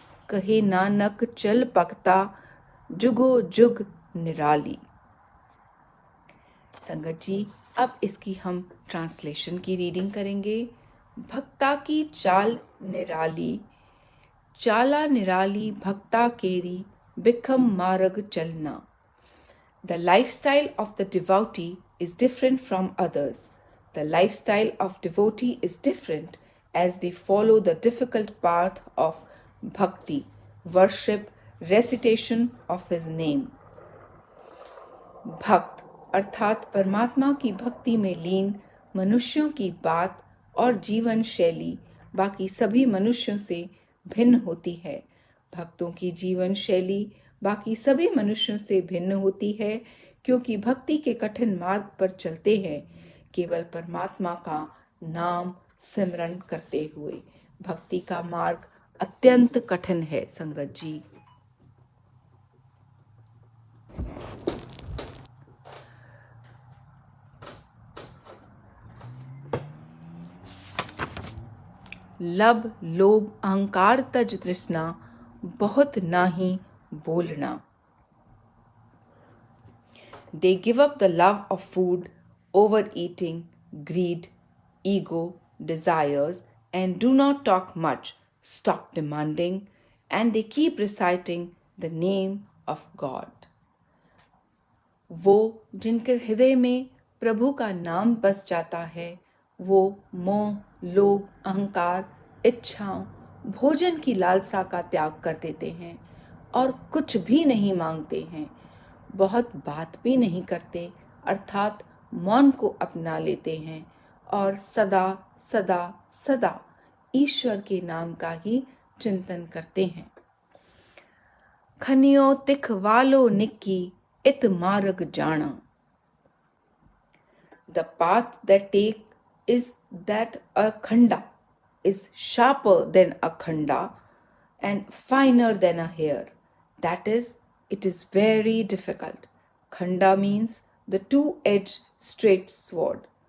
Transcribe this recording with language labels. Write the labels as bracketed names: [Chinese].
[Punjabi] कहे नानक चल पकता, जुगो जुग निराली। [Hindi] संगत जी अब इसकी हम ट्रांसलेशन की रीडिंग करेंगे। [Punjabi] भक्ता की चाल निराली, चाला निराली भक्ता केरी, बिखम मार्ग चलना। [English] The lifestyle of the devotee is different from others. The lifestyle of devotee is different as they follow the difficult path of bhakti, worship, recitation of his name. [Hindi] भक्त अर्थात परमात्मा की भक्ति में लीन मनुष्यों की बात और जीवन शैली बाकी सभी मनुष्यों से भिन्न होती है। भक्तों की जीवन शैली बाकी सभी मनुष्यों से भिन्न होती है क्योंकि भक्ति के कठिन मार्ग पर चलते हैं केवल परमात्मा का नाम सिमरन करते हुए। भक्ति का मार्ग अत्यंत कठिन है संगत जी। [Punjabi] लब लोभ अहंकार तज तृष्णा, बहुत नाही बोलना। [English] They give up the love of food, overeating, greed, ego, desires, and do not talk much, stop demanding, and they keep reciting the name of God. [Hindi] वो जिनके हृदय में प्रभु का नाम बस जाता है, वो मोह, लोभ, अहंकार, इच्छाओं, भोजन की लालसा का त्याग कर देते हैं और कुछ भी नहीं मांगते हैं, बहुत बात भी नहीं करते अर्थात मौन को अपना लेते हैं और सदा सदा सदा ईश्वर के नाम का ही चिंतन करते हैं। [Punjabi] खनियो तिख वालो निक्की, इत मार्ग जाना। [English] The path that take is that a khanda is sharper than a khanda and finer than a hair. That is, it is very difficult. Khanda means the two-edged straight sword.